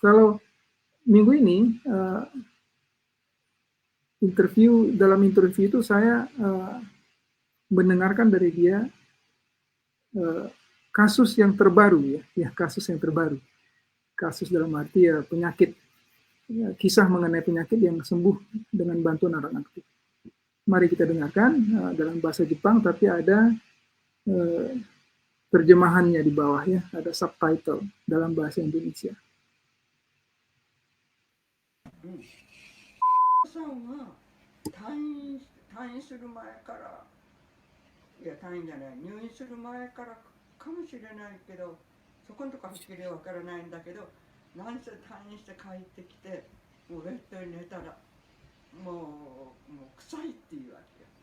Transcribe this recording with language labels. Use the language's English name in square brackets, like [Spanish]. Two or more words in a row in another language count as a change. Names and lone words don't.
[Indonesian] Kalau minggu ini dalam interview itu saya mendengarkan dari dia kasus yang terbaru, kasus dalam arti, ya, penyakit, ya, kisah mengenai penyakit yang sembuh dengan bantuan arang aktif. Mari kita dengarkan dalam bahasa Jepang, tapi ada terjemahannya di bawah, ya, ada subtitle dalam bahasa Indonesia. [Japanese] さんは退院する前から、いや退院じゃない、入院する前からかもしれないけど、そこのとこはっきりわからないんだけど、何せ退院して帰ってきて、もうベッドに寝たらもう臭いっていうわけよ。